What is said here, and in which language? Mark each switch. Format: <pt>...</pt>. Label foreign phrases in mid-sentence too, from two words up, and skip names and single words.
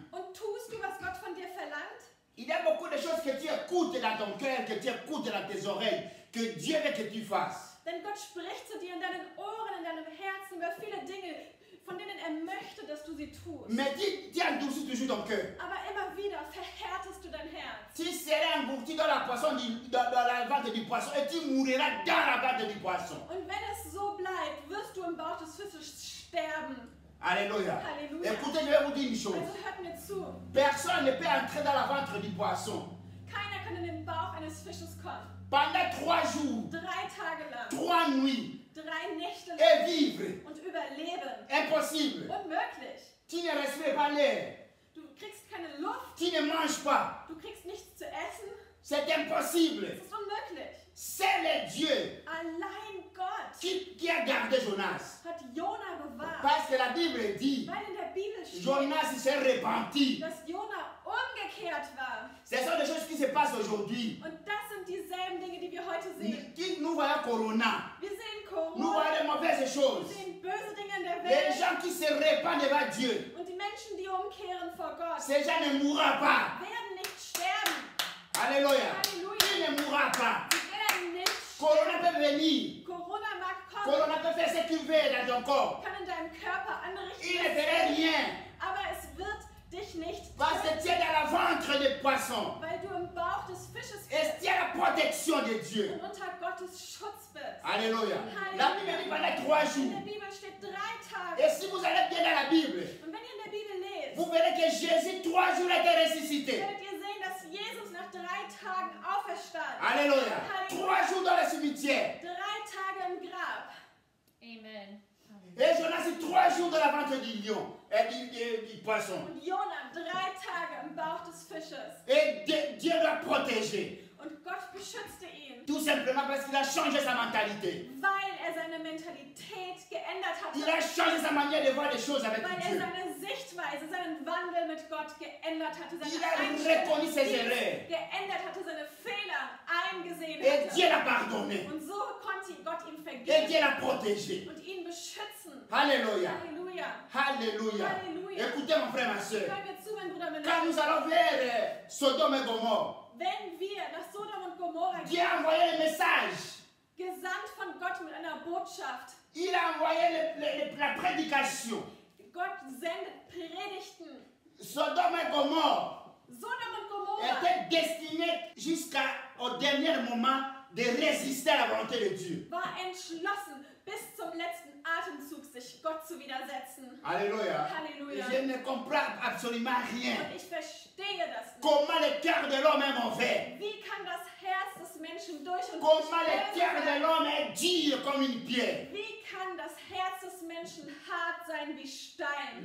<de>Und tust du, was Gott von dir verlangt?</de> <fr>Il y a beaucoup de choses que tu écoutes dans ton cœur, que tu écoutes dans tes oreilles, que Dieu veut que tu fasses.</fr> <de>Denn Gott spricht zu dir in deinen Ohren, in deinem Herzen über viele Dinge, von denen er möchte, dass du sie tust.</de> <fr>Mais tu endurcis toujours ton cœur.</fr> <de>Aber immer wieder verhärtest du dein Herz.</de> <fr>Tu seras englouti dans la ventre du poisson et tu mourras dans la ventre du poisson.</fr> <de>Und wenn es so bleibt, wirst du im Bauch des Fisches sterben.</de> <fr>Alléluia. Alléluia. Écoutez, je vais vous dire une chose.</fr> <de>Also hört mir zu.</de> <fr>Personne ne peut entrer dans la ventre du poisson.</fr> <de>Keiner kann in den Bauch eines Fisches kommen.</de> <fr>Pendant 3 jours,</fr> <de>3 Tage lang,</de> <fr>3 nuits,</fr> <de>3 Nächte lang</de> <fr>et vivre.</fr> <de>und überleben.</de> <fr>Impossible.</fr> <de>Unmöglich.</de> <fr>Tu ne respires pas l'air.</fr> <de>Du kriegst keine Luft,</de> <fr>Tu ne manges pas.</fr> <de>du kriegst nichts zu essen.</de> <fr>C'est impossible.</fr> <de>Es ist unmöglich.</de> <fr>C'est le Dieu</fr> <de>Allein Gott</de> <fr>qui a gardé Jonas.</fr> <de>hat Jona bewahrt.</de> <fr>Parce que la Bible dit,</fr> <de>Weil in der Bibel steht,</de> <fr>Jonas s'est repenti.</fr> <de>dass Jona umgekehrt war.</de> <fr>Ce sont des choses qui se passent aujourd'hui.</fr> <de>Und das sind dieselben Dinge, die wir heute sehen.</de> <fr>Nous voyons Corona.</fr> <de>Wir sehen</de> <fr>Nous</fr> <de>Corona,</de> <fr>voyons de mauvaises</fr> <de>wir</de> <fr>choses.</fr> <de>sehen böse Dinge in der</de> <fr>Les</fr> <de>Welt.</de> <fr>gens qui se répandent devant Dieu,</fr> <de>Und die Menschen, die umkehren vor Gott,</de> <fr>ces gens ne mourront pas.</fr> <de>werden nicht sterben.</de> <fr>Alléluia.</fr> <de>Halleluja.</de> <fr>Tu ne mourras pas.</fr> <de>Sie werden nicht</de> <fr>Corona</fr> <de>sterben.</de> <fr>peut venir.</fr> <de>Corona mag kommen,</de> <fr>Corona peut faire ce qu'il veut dans ton corps.</fr> <de>kann in deinem Körper</de> <fr>Il</fr> <de>anrichten,</de> <fr>ne ferait rien.</fr> <de>aber es wird dich nicht</de> <fr>Parce que</fr> <de>töten,</de> <fr>tu es dans le ventre des poissons.</fr> <de>weil du im Bauch des Fisches</de> <fr>Et</fr> <de>bist</de> <fr>tu as la protection de Dieu.</fr> <de>und unter Gottes Schutz bist.</de> <fr>Alléluia. La Bible dit pendant 3</fr> <de>In</de> <fr>jours.</fr> <de>der Bibel steht 3 Tage.</de> <fr>Et si vous allez bien dans la Bible,</fr> <de>Und wenn ihr in der Bibel lest,</de> <fr>vous verrez que Jésus 3 jours a été ressuscité.</fr> <de>werdet ihr sehen, dass Jesus nach 3 Tagen auferstand.</de> <fr>Alléluia. 3 jours dans le cimetière.</fr> <de>3 Tage im Grab. Amen.</de> <fr>Et Jonas 3 jours dans la ventre du lion et du poisson.</fr> <de>Und Jona 3 Tage im Bauch des Fisches.</de> <fr>Et Dieu l'a protégé.</fr> <de>Und Gott beschützte ihn,</de> <fr>Tout simplement parce qu'il a changé sa mentalité.</fr> <de>weil er seine Mentalität geändert</de> <fr>Il</fr> <de>hatte.</de> <fr>a changé sa manière de voir les choses avec</fr> <de>Weil er</de> <fr>Dieu.</fr> <de>seine Sichtweise, seinen Wandel mit Gott geändert hatte.</de> <fr>Il</fr> <de>Seine</de> <fr>a</fr> <de>Einstellung</de> <fr>reconnu ses erreurs.</fr> <de>geändert hatte, seine Fehler eingesehen</de> <fr>Et Dieu</fr> <de>hatte.</de> <fr>l'a pardonné.</fr> <de>Und so konnte Gott ihm</de> <fr>Et Dieu</fr> <de>vergeben</de> <fr>l'a protégé.</fr> <de>und ihn beschützen.</de> <fr>Alléluia.</fr> <de>Halleluja.</de> <fr>Alléluia.</fr> <de>Halleluja.</de> <fr>Écoutez mon frère, ma soeur.</fr> <de>Hör mir zu, mein Bruder, meine</de> <fr>Quand nous</fr> <de>Schwester.</de> <fr>allons vers Sodome et Gomorre,</fr> <de>Wenn wir nach Sodom und Gomorra</de> <fr>Dieu</fr> <de>gehen,</de> <fr>a envoyé le message.</fr> <de>gesandt von Gott mit einer Botschaft,</de> <fr>Il a envoyé la prédication.</fr> <de>Gott sendet Predigten.</de> <fr>Sodome et Gomorre</fr> <de>Sodom und Gomorra</de> <fr>était destiné jusqu'au dernier moment de résister à la volonté de Dieu.</fr> <de>war entschlossen, bis zum letzten Atemzug sich Gott zu widersetzen.</de> <fr>Alléluia.</fr> <de>Halleluja.</de> <fr>Je ne comprends absolument rien.</fr> <de>Und ich verstehe das nicht.</de> <fr>Comment le cœur de l'homme est mauvais.</fr> <de>Wie kann das Herz des Menschen durch und durch</de> <fr>Comment le</fr> <de>böse</de> <fr>cœur de</fr> <de>sein?</de> <fr>l'homme est dur comme une pierre.</fr> <de>Wie kann das Herz des Menschen hart sein wie Stein?</de>